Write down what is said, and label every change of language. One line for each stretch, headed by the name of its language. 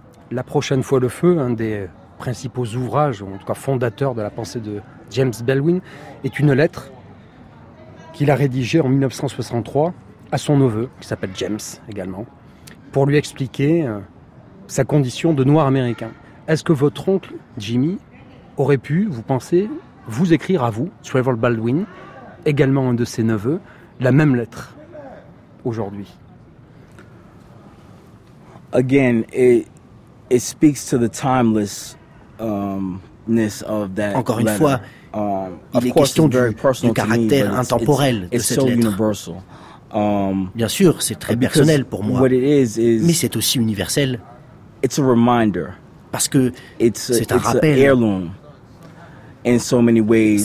French: La prochaine fois le feu, un des principaux ouvrages, ou en tout cas fondateur de la pensée de James Baldwin, est une lettre qu'il a rédigée en 1963 à son neveu, qui s'appelle James également, pour lui expliquer sa condition de noir américain. Est-ce que votre oncle, Jimmy, aurait pu, vous pensez, vous écrire à vous, Trevor Baldwin, également un de ses neveux, la même lettre aujourd'hui?
English: Again, it speaks to the timelessness of that.
French: Encore une fois, il est question du caractère intemporel de cette lettre.
English: Universal.
French: Bien sûr, c'est très personnel pour moi, mais c'est aussi universel.
English: It's a reminder,
French: parce que c'est un rappel.
English: Heirloom in so many ways.